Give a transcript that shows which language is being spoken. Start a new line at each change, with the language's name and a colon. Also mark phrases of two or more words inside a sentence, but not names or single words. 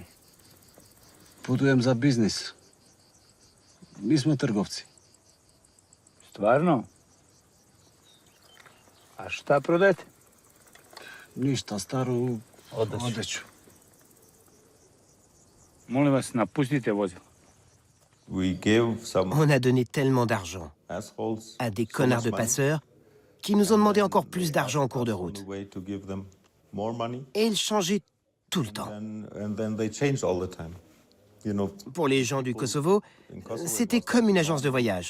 Serbian: Putujem za biznis. Mi smo trgovci. Stvarno? A šta prodajete? Ništa, staru odeću. Molim vas, napustite vozilo.
French: On a donné tellement d'argent à des connards de passeurs qui nous ont demandé encore plus d'argent en cours de route. Et ils changeaient tout le temps. Pour les gens du Kosovo, c'était comme une agence de voyage.